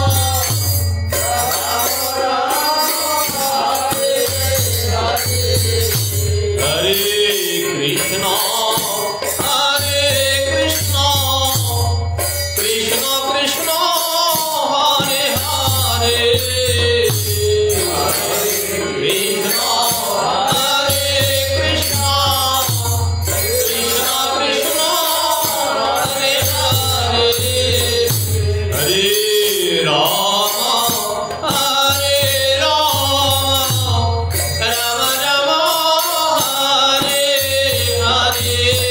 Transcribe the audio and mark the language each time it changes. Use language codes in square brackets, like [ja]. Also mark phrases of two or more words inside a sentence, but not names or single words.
[sa] হরে কৃষ্ণ হরে কৃষ্ণ কৃষ্ণ কৃষ্ণ হরে হরে কৃষ্ণ হরে কৃষ্ণ কৃষ্ণ কৃষ্ণ হরে হরে হরে রাম হরে রাম রাম রাম হরে হরে